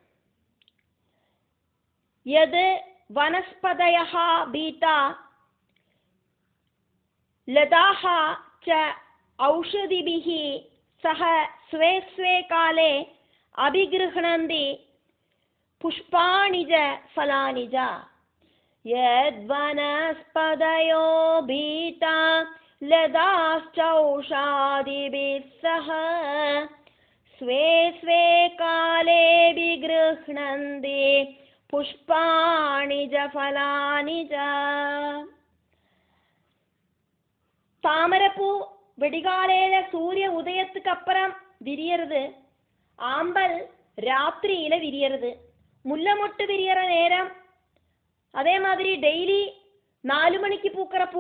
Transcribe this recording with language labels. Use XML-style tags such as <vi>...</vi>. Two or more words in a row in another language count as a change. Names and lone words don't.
<sa>यद् वनस्पतयः पीताः लताः च ओषधिभिः सह स्वे स्वे काले अभिगृह्णन्ति पुष्पाणि च फलानि च. यद् वनस्पतयो पीता லதாश्च औषादिभिः सह स्वे स्वे काले विगृह्णन्ति पुष्पाणि च फलानि च.</sa> <ta>தாமரப்பூ வெடிகாலையில சூரிய உதயத்துக்கு அப்புறம் விரியறது. ஆம்பல் ராத்திரியில விரியறது. முல்லை மொட்டு விரியற நேரம் அதே மாதிரி டெய்லி 4 மணிக்கு பூக்கிற பூ.</ta>